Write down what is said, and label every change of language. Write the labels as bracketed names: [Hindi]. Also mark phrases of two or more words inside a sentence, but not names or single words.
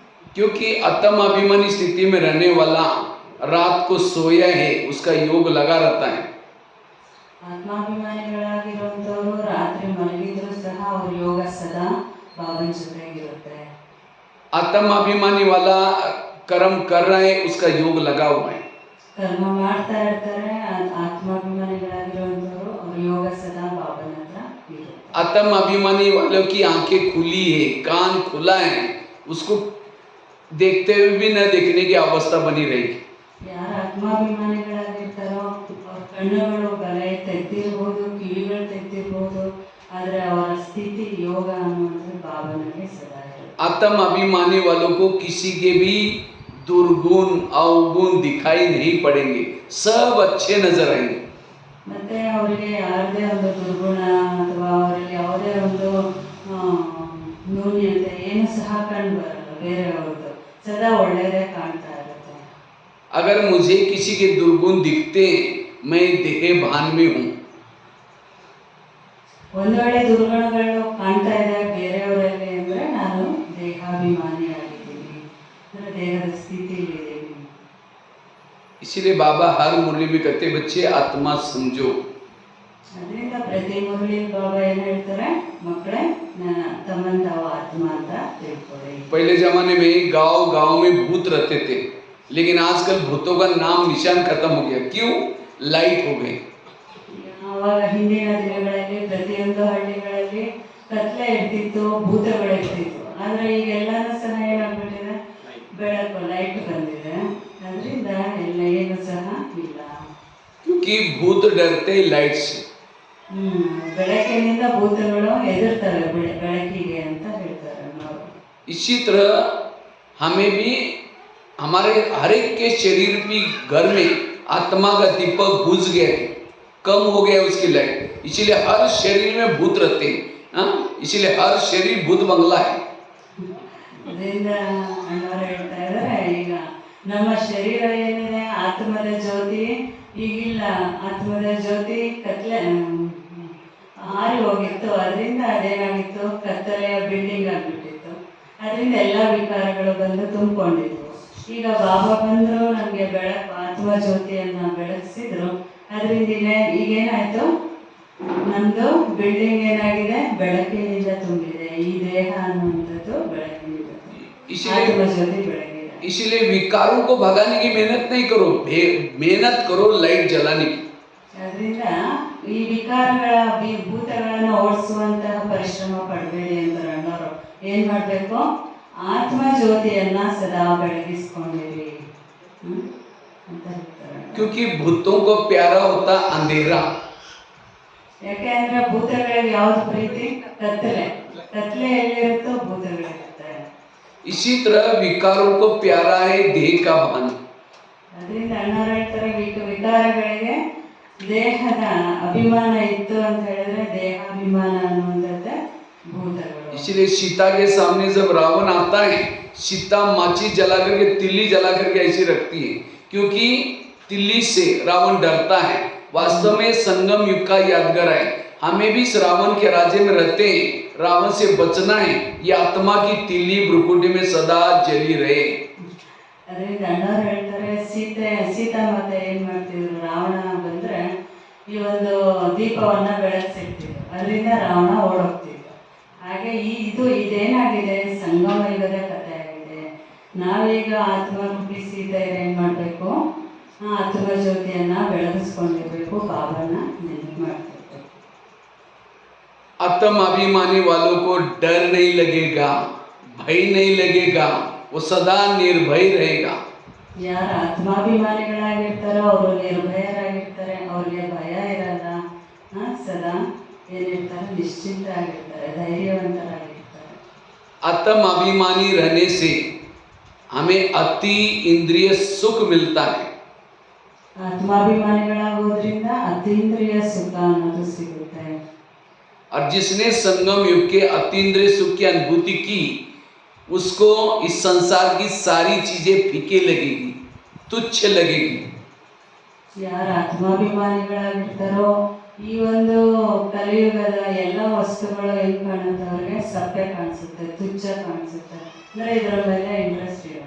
[Hindi] क्योंकि आत्म अभिमानी स्थिति में रहने वाला रात को सोया है, उसका योग लगा रहता है। [Kannada] ಆತ್ಮಾಭಿಮಾನಿಗಳಾಗಿರುವಂಥವ್ರು ರಾತ್ರಿ ಮಲಗಿದ್ರು ಸಹ ಅವ್ರ ಯೋಗ ಸದಾ ಬಾಬನ ಜೊತೆಗಿರುತ್ತೆ. [Hindi] आत्म अभिमानी वाला कर्म कर रहा है, उसका योग लगा हुआ है। [Kannada] ಕರ್ಮ ಮಾಡ್ತಾ ಇರ್ತಾರೆ. ಆತ್ಮಾಭಿಮಾನಿಗಳಾಗಿರುವಂಥವ್ರು ಅವ್ರ ಯೋಗ ಸದಾ ಬಾಬನ ಹತ್ರ ಇರುತ್ತೆ. [Hindi] आत्म अभिमानी वालों की आंखें खुली है, कान खुला है, उसको देखते हुए भी न देखने की अवस्था बनी रहेगी। [Kannada] ಯಾರು ಆತ್ಮಾಭಿಮಾನಿಗಳಾಗಿರ್ತಾರೋ ಅವ್ರ ಕಣ್ಣುಗಳು ಬಲೆ ತೆಗ್ದಿರ್ಬೋದು, ಕಿವಿಗಳು ತೆಗ್ದಿರ್ಬೋದು, ಆದರೆ ಅವರ ಸ್ಥಿತಿ ಯೋಗ ಅನ್ನುವಂಥದ್ದು ಬಾಬನಲ್ಲಿ ಸದಾ ಇರುತ್ತೆ. [Hindi] आत्म अभिमानी वालों को किसी के भी दुर्गुण अवगुण दिखाई नहीं पड़ेंगे, सब अच्छे नजर आएंगे। [Kannada] ಮತ್ತೆ ಅವರಿಗೆ ಯಾರದೇ ಒಂದು ದುರ್ಗುಣ ಅಥವಾ ಅವರಲ್ಲಿ ಯಾವುದೇ ಒಂದು ನ್ಯೂನ್ಯತೆ ಏನು ಸಹ ಕಂಡು ಬರಲ್ಲ ಬೇರೆಯವ್ರದ್ದು, ಸದಾ ಒಳ್ಳೆಯದೇ ಕಾಣ್ತಾ ಇರುತ್ತೆ. [Hindi] अगर मुझे किसी के दुर्गुण दिखते, मैं देह भान में हूँ। [Kannada] ಒಂದು ವೇಳೆ ದುರ್ಗುಣಗಳು ಕಾಣ್ತಾ ಇದೆ ಬೇರೆಯವರಲ್ಲಿ ಅಂದರೆ ನಾನು ದೇಹಾಭಿಮಾನಿ ಆಗಿದ್ದೀನಿ, ಅಂದರೆ ದೇಹದ ಸ್ಥಿತಿಯಲ್ಲಿದ್ದೀನಿ. [Hindi] इसलिए बाबा हर मुरली में कहते बच्चे आत्मा समझो। [Kannada] ಅದರಿಂದ ಪ್ರತಿ ಮುರಳಿ ಬಾಬಾ ಏನು ಹೇಳ್ತಾರೆ, ಮಕ್ಕಳೇ ನನ್ನ ತಮ್ಮನ ತಾವು ಆತ್ಮ ಅಂತ ತಿಳ್ಕೊಳ್ಳಿ. [Hindi] पहले जमाने में गांव गांव में भूत रहते थे, लेकिन आजकल भूतों का नाम निशान खत्म हो गया। क्यों? लाइट हो गई। [Kannada] ಆವಾಗ ಹಿಂದಿನ ದಿನಗಳಲ್ಲಿ ಪ್ರತಿಯೊಂದು ಹಳ್ಳಿಗಳಲ್ಲಿ ಕತ್ಲೆ ಇರ್ತಿತ್ತು, ಭೂತಗಳಿರ್ತಿತ್ತು. ಆದರೆ ಈಗೆಲ್ಲನೂ ಸಹ ಏನಾಗ್ಬಿಟ್ಟಿದೆ, ಬೆಳಕು ಲೈಟ್ ಬಂದಿದೆ, ಅದರಿಂದ ಎಲ್ಲ ಏನು ಸಹ ಇಲ್ಲ. [Hindi] क्योंकि भूत डरते लाइट से। [Kannada] ಬೆಳಕಿನಿಂದ ಭೂತಗಳು ಹೆದರ್ತಾರೆ ಬೆಳಕಿಗೆ ಅಂತ ಹೇಳ್ತಾರೆ ನಾವು. [Hindi] इसी तरह हमें भी हमारे हर एक के शरीर की घर में आत्मा का दीपक बुझ गया है, कम हो गया उसकी लाइट, इसीलिए हर शरीर में भूत रहते हैं। इसीलिए हर शरीर भूत बंगला है। [Kannada] ಅದರಿಂದ ಅಣ್ಣವರು ಹೇಳ್ತಾ ಇದ್ದಾರೆ, ಈಗ ನಮ್ಮ ಶರೀರ ಏನಿದೆ ಆತ್ಮದ ಜ್ಯೋತಿ ಈಗಿಲ್ಲ, ಆತ್ಮದ ಜ್ಯೋತಿ ಕತ್ಲೆ ಹಾರಿ ಹೋಗಿತ್ತು, ಅದರಿಂದ ಅದೇನಾಗಿತ್ತು, ಕತ್ತಲೆಯ ಬಿಲ್ಡಿಂಗ್ ಆಗಿಬಿಟ್ಟಿತ್ತು. ಅದರಿಂದ ಎಲ್ಲ ವಿಕಾರಗಳು ಬಂದು ತುಂಬಿಕೊಂಡಿದ್ವು. ಈಗ ಬಾಬಾ ಬಂದರು, ನಮಗೆ ಬೆಳಕು ಆತ್ಮ ಜ್ಯೋತಿಯನ್ನು ಬೆಳಗಿಸಿದ್ರು. ಅದರಿಂದ ಈಗೇನಾಯಿತು, ನಮ್ಮದು ಬಿಲ್ಡಿಂಗ್ ಏನಾಗಿದೆ, ಬೆಳಕಿನಿಂದ ತುಂಬಿದೆ. ಈ ದೇಹ ಅನ್ನುವಂಥದ್ದು ಬೆಳಕಿನಿಂದ, ಆತ್ಮ ಜ್ಯೋತಿ ಬೆಳಗಿದೆ. [Hindi] इसलिए विकारों को भगाने की मेहनत नहीं करो, मेहनत करो लाइट जलाने की। [Kannada] ಅದರಿಂದ ಈ ವಿಕಾರಗಳ ಭೂತಗಳನ್ನು ಓಡಿಸುವಂತಹ ಪರಿಶ್ರಮ ಪಡಬೇಡಿ ಅಂತಾರೆ ಅಣ್ಣವರು. ಏನು ಮಾಡಬೇಕು, ಆತ್ಮ ಜ್ಯೋತಿಯನ್ನ ಸದಾ ಬೆಳಗಿಸ್ಕೊಂಡಿರಿ ಅಂತ ಹೇಳ್ತಾರೆ. [Hindi] क्योंकि भूतों को प्यारा होता अंधेरा। [Kannada] ಯಾಕೆ ಅಂದ್ರೆ ಭೂತಗಳಿಗೆ ಯಾವ್ದು ಪ್ರೀತಿ, ಕತ್ತಲೆ. ಕತ್ತಲೆ ಎಲ್ಲಿರುತ್ತೋ ಭೂತಗಳಿರುತ್ತೆ. [Hindi] इसी तरह विकारों को प्यारा है देह का भान। [Kannada] ಅದರಿಂದ ಅಣ್ಣವರು ಹೇಳ್ತಾರೆ, ವಿಕಾರಗಳಿಗೆ ದೇಹದ ಅಭಿಮಾನ ಇತ್ತು ಅಂತ ಹೇಳಿದ್ರೆ ದೇಹಾಭಿಮಾನ ಅನ್ನುವಂಥದ್ದೇ ಭೂತಗಳು. [Hindi] इसलिए सीता के सामने जब रावण आता है, सीता माचिस जला करके तिल्ली जला करके ऐसी रखती है, क्योंकि तिल्ली से रावण डरता है। वास्तव में संगम युग का यादगार है। हमें भी इस रावण के राज्य में रहते हैं, रावण से बचना है। ये आत्मा की तिल्ली भ्रुकुटी में सदा जली रहे। [Kannada] ಅದರಿಂದ ಅಣ್ಣವ್ರು ಹೇಳ್ತಾರೆ, ಸೀತಾ ಮಾತೆ ಏನು ಮಾಡ್ತಿದ್ರು, ರಾವಣ ಬಂದರೆ ಈ ಒಂದು ದೀಪವನ್ನ ಬೆಳಗ್ಸಿರ್ತಿದ್ರು, ಅದರಿಂದ ರಾವಣ ಓಡೋಗ್ತಿದ್ರು. ಹಾಗೆ ಇದೇನಾಗಿದೆ, ಸಂಗಮ ಯುಗದ ಕಥೆ ಆಗಿದೆ. ನಾವೀಗ ಆತ್ಮ ರೂಪಿ ಸೀತೆ ಏನು ಮಾಡಬೇಕು, ಆತ್ಮ ಜ್ಯೋತಿಯನ್ನ ಬೆಳಗಿಸ್ಕೊಂಡಿರ್ಬೇಕು, ಬಾಬಾನ ನೆನಪು ಮಾಡ್ತಿರ್ಬೇಕು. [Hindi] आत्म अभिमानी वालों को डर नहीं लगेगा, भय नहीं लगेगा, वो सदा निर्भय रहेगा। [Kannada] ಯಾರು ಆತ್ಮಾಭಿಮಾನಿಗಳಾಗಿರ್ತಾರೋ ಅವರು ನಿರ್ಭಯರಾಗಿರ್ತಾರೆ, ಅವ್ರಿಗೆ ಭಯ ಇರಲ್ಲ. ಸದಾ ಏನಿರ್ತಾರೆ, ನಿಶ್ಚಿಂತ ಆಗಿರ್ತಾರೆ, ಧೈರ್ಯವಂತರಾಗಿರ್ತಾರೆ. [Hindi] आत्म अभिमानी रहने से हमें अति इंद्रिय सुख मिलता है। [Kannada] ಆತ್ಮಾಭಿಮಾನಿಗಳಾಗೋದ್ರಿಂದ ಅತೀಂದ್ರಿಯ ಸುಖ ಅನ್ನೋದು ಸಿಗುತ್ತೆ. [Hindi] और जिसने संगम युग के अतीन्द्रिय सुख की अनुभूति की, उसको इस संसार की सारी चीजें फीके लगेगी, तुच्छ लगेगी। [Kannada] ಯಾರು ಆತ್ಮಾಭಿಮಾನಿಗಳಾಗಿರ್ತಾರೋ ಈ ಒಂದು ಕಲಿಯುಗದ ಎಲ್ಲ ವಸ್ತುಗಳು ಹೆಂಗ್ ಕಾಣುತ್ತೆ ಅವ್ರಿಗೆ ಸಪ್ಪೆ ಕಾಣಿಸುತ್ತೆ, ತುಚ್ಛ ಕಾಣಿಸುತ್ತೆ, ಅಂದ್ರೆ ಇದರ ಮೇಲೆ ಇಂಟ್ರೆಸ್ಟ್ ಇರಲ್ಲ.